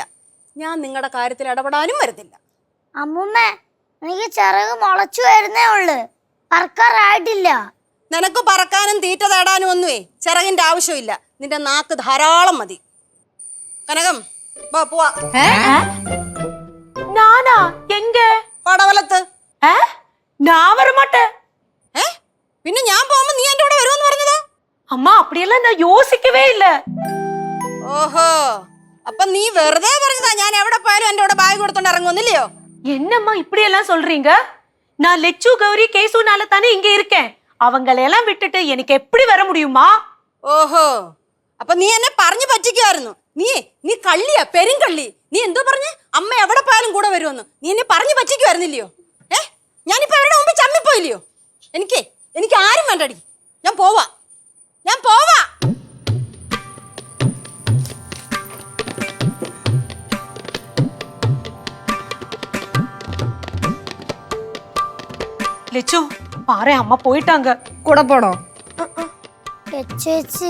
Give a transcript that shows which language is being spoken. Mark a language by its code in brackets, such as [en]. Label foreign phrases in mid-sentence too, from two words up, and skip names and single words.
[ml] ഞാൻ നിങ്ങളുടെ കാര്യത്തിൽ ഇടപെടാനും വരുന്നില്ല. അമ്മൂമ്മ എനിക്ക് ചിറക് മുളച്ചു വരുന്നേ ഉള്ളു, പറക്കാറായിട്ടില്ല. നിനക്ക് പറക്കാനും തീറ്റ തേടാനും ഒന്നുമേ ചിറകിൻ്റെ ആവശ്യമില്ല. നിന്റെ നാക്ക് ധാരാളം മതി. കനകം വാ പോവാ. [ta] நானா எங்க? [ml] പടവലത്ത്. [ta] நான் வர மாட்டேன். [ml] പിന്നെ ഞാൻ പോകുമ്പോ നീ എന്റെ കൂടെ വരുമെന്ന് പറഞ്ഞതോ? [ta] அம்மா அப்படியெல்லாம் நான் யோசிக்கவே இல்ல. [ml] ഓഹോ, അപ്പൊ നീ വെറുതെ പറഞ്ഞതാ ഞാൻ എവിടെ പോയാലും എന്റെ കൂടെ ബാഗ് കൊടുത്തോണ്ട് ഇറങ്ങുന്നില്ലയോ? [ta] என்னம்மா இப்படி எல்லாம் சொல்றீங்க? நான் லெச்சு கௌரி கேசுனால தானே இங்க இருக்கேன். அவங்களெல்லாம் விட்டுட்டு எனக்கு எப்படி வர முடியுமா? [ml] ഓഹോ, അപ്പൊ നീ എന്നെ പറഞ്ഞു പറ്റിക്കുമായിരുന്നു. നീ കള്ളിയാ, പെരുങ്കള്ളി. നീ എന്തോ പറഞ്ഞ് അമ്മ എവിടെ പോയാലും കൂടെ വരുമെന്ന് നീ എന്നെ പറഞ്ഞു പറ്റിക്കുമായിരുന്നില്ലയോ? ഞാനിപ്പോ അവരുടെ മുമ്പിൽ ചമ്മിപ്പോയില്ലയോ? എനിക്ക് ആരും വേണ്ടടി. ഞാൻ പോവാ. [ta] லெச்சு பாரு, அம்மா போயிட்டாங்க. [ml] കൂടെ പോണോ? ചേച്ചി